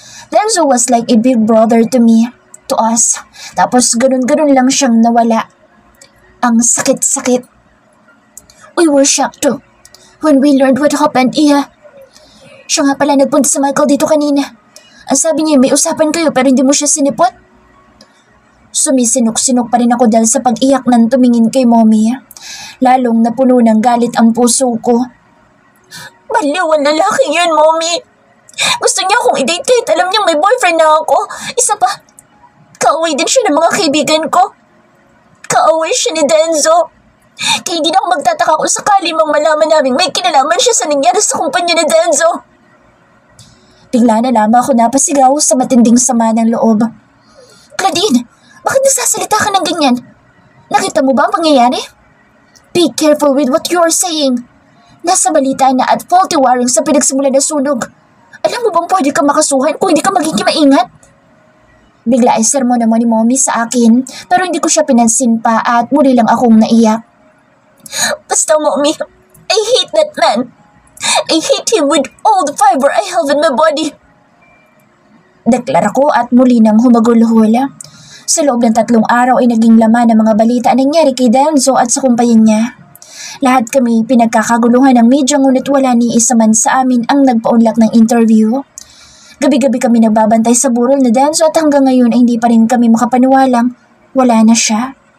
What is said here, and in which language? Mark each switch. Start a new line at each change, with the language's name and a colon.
English: Denzo was like a big brother to me, to us.
Filipino: Tapos ganun-ganun lang siyang nawala. Ang sakit-sakit.
English: We were shocked too when we learned what happened, Iya.
Filipino: Siya nga pala nagpunta sa Michael dito kanina. Ang sabi niya may usapan kayo pero hindi mo siya sinipot. Sumisinok-sinok pa rin ako dahil sa pag-iyak ng tumingin kay Mommy. Lalong napuno ng galit ang puso ko. Baliw ang lalaki yun, Mommy. Gusto niya akong i-date kahit alam niyang may boyfriend na ako. Isa pa, kaaway din siya ng mga kaibigan ko. Kaaway siya ni Denzo. Kaya hindi na ako magtataka kung sakali mang malaman namin may kinalaman siya sa nangyari sa kumpanya ni Denzo. Bigla na lamang ako napasigaw sa matinding sama ng loob. Claudine, bakit nagsasalita ka ng ganyan? Nakita mo ba ang pangyayari?
English: Be careful with what you are saying.
Filipino: Nasa balita na at faulty wiring sa pinagsimulan na sunog. Alam mo bang pwede ka makasuhan kung hindi ka magiging maingat? Bigla ay sermon naman ni Mommy sa akin pero hindi ko siya pinansin pa at muli lang akong naiyak.
English: Basta Mommy, I hate that man. I hate him with all the fiber I have in my body.
Filipino: Deklara ko at muli nang humagulhula. Sa loob ng 3 araw ay naging laman ng mga balita na nangyari kay Denzo at sa kumpanya niya. Lahat kami pinagkakaguluhan ng media ngunit wala ni isa man sa amin ang nagpaunlak ng interview. Gabi-gabi kami nagbabantay sa burol na Denzo at hanggang ngayon ay hindi pa rin kami makapaniwalang wala na siya.